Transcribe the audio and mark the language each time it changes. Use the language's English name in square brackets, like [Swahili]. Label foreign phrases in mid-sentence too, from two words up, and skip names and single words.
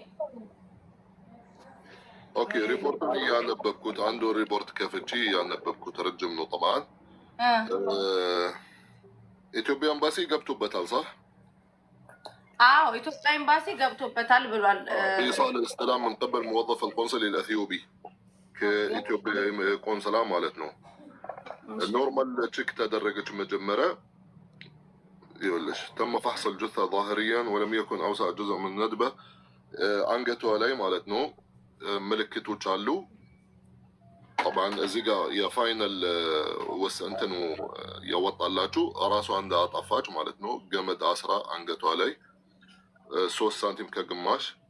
[Amharic] ኦኬ ሪፖርት ያነበብኩት አንዱ ሪፖርት ከፍቺ ያነበብኩት ረጅም ነው። طبعا ኢትዮጵያ ኤምባሲ ገብቶበታል صح? አዎ ኢትዮጵያ ኤምባሲ ገብቶበታል ብሏል። [Arabic] إيصال استلام من قبل موظف القنصلي الاثيوبي [Amharic] ከኢትዮጵያ ቆንስላ ማለት ነው። [Arabic] ኖርማል [Amharic] ቼክ ተደረገች መጀመሪያ [Arabic] يقولش تم فحص الجثة ظاهريا ولم يكن أوسع جزء من الندبة [Amharic] አንገቷ ላይ ማለት ነው ምልክቶች አሉ። طبعا እዚህ ጋር የፋይናል ወሰንተኑ ያወጣላችሁ ራሷ እንዳጠፋች ማለት ነው። ገመድ አስራ አንገቷ ላይ 3 ሳንቲም ከግማሽ